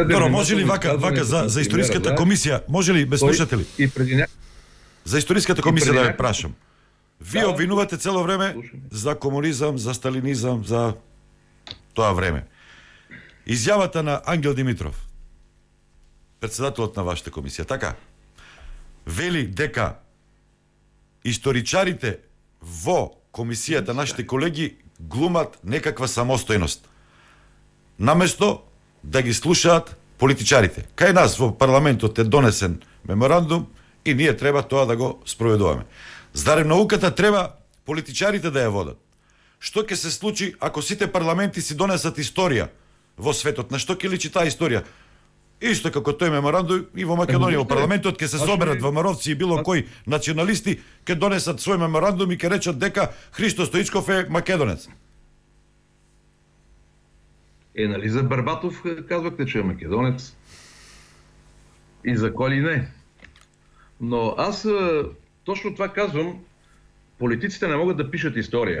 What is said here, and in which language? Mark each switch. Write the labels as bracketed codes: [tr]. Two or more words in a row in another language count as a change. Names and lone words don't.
[mk] Добро, може ли вака за историческата комисия, може ли, без слушатели? [bg] И преди [mk] За историческата комисия да ви прашам. Вие обвинувате цело време за комунизъм, за сталинизъм, за това време. [bg] Изявата на Ангел Димитров, председателът на вашата комисия, така, [mk] вели дека историчарите во комисијата, нашите колеги, глумат некаква самостојност. Наместо да ги слушаат политичарите. Кај нас во парламентот е донесен меморандум и ние треба тоа да го спроведуваме. Зарем науката треба политичарите да ја водат? Што ќе се случи ако сите парламенти си донесат историја во светот? На што ќе личи таа историја? Исто како тој меморандум и во Македонија, во парламентот ќе се соберат ВМРО-вци и било кои националисти, ќе донесат свој меморандум и ќе речат дека Христо Стоичков е македонец. [bg] Нали за Барбатов казвахте, че е македонец? И за кой ли не? Но аз точно това казвам, политиците не могат да пишат история.